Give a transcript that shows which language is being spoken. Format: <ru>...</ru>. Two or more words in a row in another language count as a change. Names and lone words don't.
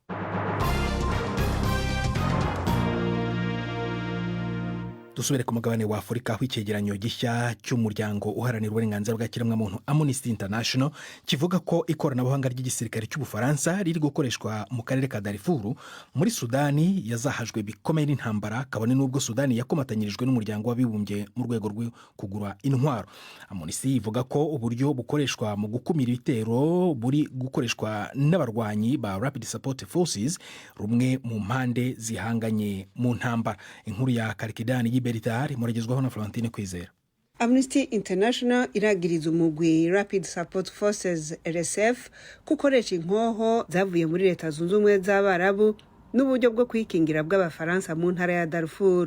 <rw>Dusubire ku mugabane wa Afurika aho icyegeranyo gishya cy'umuryango uharanira uburenganzira bwa kiremwamuntu Amnesty International kivuga ko ikoranabuhanga ry'igisirikare cy'Ubufaransa riri gukoreshwa mu karere ka Darfur muri Sudani yazahajwe bikomeye n'intambara, kabone n'ubwo Sudani yakomatanyirijwe n'umuryango w'abibumbye mu rwego rwo kugura intwaro. Amnesty ivuga ko uburyo bukoreshwa mu gukumira ibitero buri gukoreshwa n'abarwanyi ba Rapid Support Forces, rumwe mu mpande zihanganye mu ntambara. Inkuru ya Karikidani Beritari muragezwaho na Florentine Kwizera.</rw> <rn>Amnesty International iragiriza umugwi Rapid Support Forces RSF gukoresha inkoho zavuye muri Leta Zunze Ubumwe z'Abarabu n'uburyo bwo kwikingira bw'Abafaransa mu ntara ya Darfur.</rn>